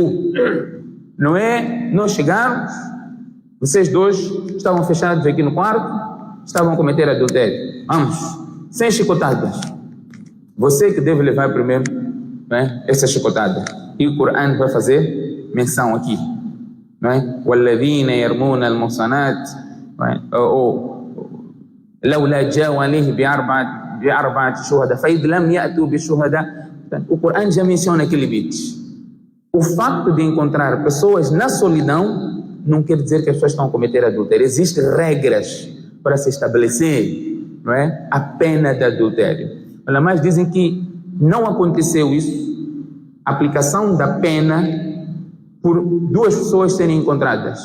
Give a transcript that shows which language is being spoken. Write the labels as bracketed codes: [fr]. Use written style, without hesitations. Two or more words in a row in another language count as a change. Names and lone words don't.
[pt] Não é? Nós chegamos, vocês dois estavam fechados aqui no quarto, estavam a cometer adultério. Vamos, sem chicotadas. Você que deve levar primeiro, né, essa chicotada. E o Corão vai fazer menção aqui. [ar] وَالَّذِينَ يَرْمُونَ الْمُحْصَنَاتِ لَوْلَا جَاءُوا عَلَيْهِ بِأَرْبَعَةِ شُهَدَاءَ فَإِذْ لَمْ يَأْتُوا بِالشُّهَدَاءِ. [pt] O Corão já menciona aquele limite. O facto de encontrar pessoas na solidão não quer dizer que as pessoas estão a cometer adultério. Existem regras para se estabelecer, não é, a pena de adultério. Mas dizem que não aconteceu isso, a aplicação da pena por duas pessoas serem encontradas.